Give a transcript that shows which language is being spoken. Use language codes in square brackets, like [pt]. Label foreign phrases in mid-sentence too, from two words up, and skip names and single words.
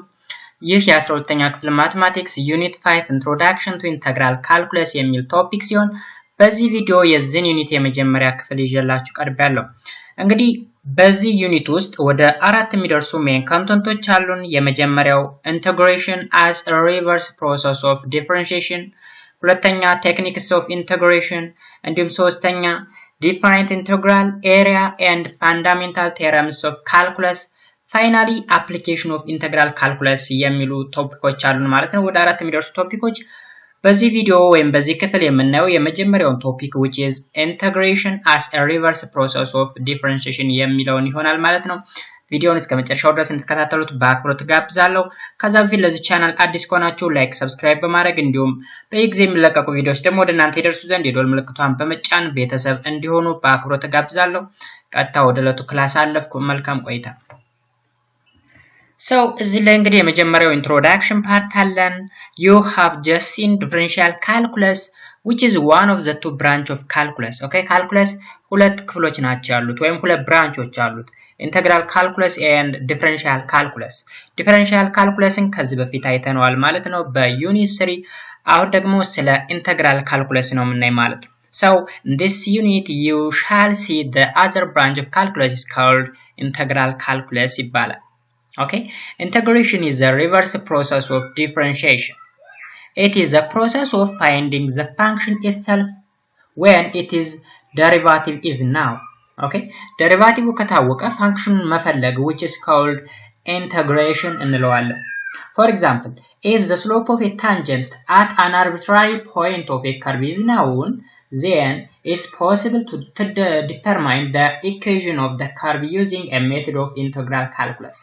[am] ይህ የ12ኛ ክፍል [en] mathematics unit 5 introduction to integral calculus [am] የሚል ቶፒክ ሲሆን በዚህ ቪዲዮ የዚህን ዩኒት የመጀመሪያ ክፍል ይዤላችሁ ቀርቤያለሁ። እንግዲህ በዚህ ዩኒት ውስጥ ወደ 4 የሚደርሱ [en] main contents [am] አሉን። የመጀመሪያው [en] integration as a reverse process of differentiation፣ ሁለተኛ techniques of integration፣ [am] እንዲሁም ሶስተኛ [en] definite integral, area and fundamental theorems of calculus, finally application of integral calculus [am] የሚሉ ቶፒኮች አሉን ማለት ነው። ወደ 4 የሚደርሱ ቶፒኮች በዚህ ቪዲዮ ወይም በዚህ ክፍል የምናየው የመጀመሪያውን ቶፒክ [en] which is integration as a reverse process of differentiation [am] የሚለውን ይሆናል ማለት ነው። ቪዲዮውን እስከ መጨረሻው ድረስ እንድትከታተሉት በአክብሮት ጋብዛለሁ። ከዛ በፊት ለዚህ ቻናል አዲስ ከሆናችሁ ላይክ፣ ሰብስክራይብ በማድረግ እንዲሁም በየጊዜው የሚለቀቁ ቪዲዮዎች ደግሞ ወደ እናንተ ይደርሱ ዘንድ የደወል ምልክቷን በመጫን ቤተሰብ እንዲሆኑ በአክብሮት ጋብዛለሁ። ቀጥታ ወደ ዕለቱ ክላስ አለፍኩ። መልካም ቆይታ። [en] So [am] እዚህ ላይ እንግዲህ የመጀመሪያው ኢንትሮዳክሽን ፓርት አለን። [en] You have just seen differential calculus which is one of the two branch of calculus. Okay, calculus [am] ሁለት ክፍሎች ናቸው ያሉት ወይም ሁለት ብራንቾች አሉት። [en] integral calculus and differential calculus. differential calculusን [am] ከዚህ በፊት አይተነዋል ማለት ነው በዩኒት 3። አሁን ደግሞ ስለ [en] integral calculus [am] ነው የምናይ ማለት ነው። [en] So in this unit you shall see the other branch of calculus is called integral calculus ይባላል። Okay, integration is a reverse process of differentiation. It is a process of finding the function itself when it is derivative is known. Okay, derivative ከታወቀ function መፈለግ which is called integration እንለዋለን። For example, if the slope of a tangent at an arbitrary point of a curve is known, then it's possible to determine the equation of the curve using a method of integral calculus.